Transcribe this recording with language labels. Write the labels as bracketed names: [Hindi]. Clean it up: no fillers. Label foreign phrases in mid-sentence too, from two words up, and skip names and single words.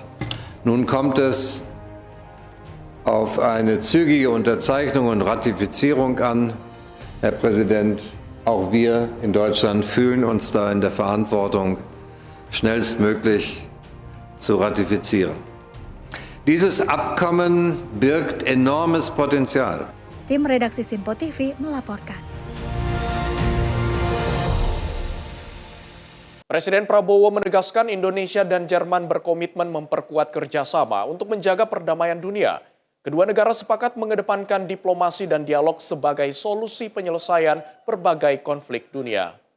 [German] Nun kommt es auf eine zügige Unterzeichnung und Ratifizierung an. Herr Präsident, auch wir in Deutschland fühlen uns da in der Verantwortung, schnellstmöglich zu ratifizieren. Dieses Abkommen birgt enormes Potenzial. [Indonesian] Tim redaksi Sinpo TV melaporkan. Presiden Prabowo menegaskan Indonesia dan Jerman berkomitmen memperkuat kerjasama untuk menjaga perdamaian dunia. Kedua negara sepakat mengedepankan diplomasi dan dialog sebagai solusi penyelesaian berbagai konflik dunia.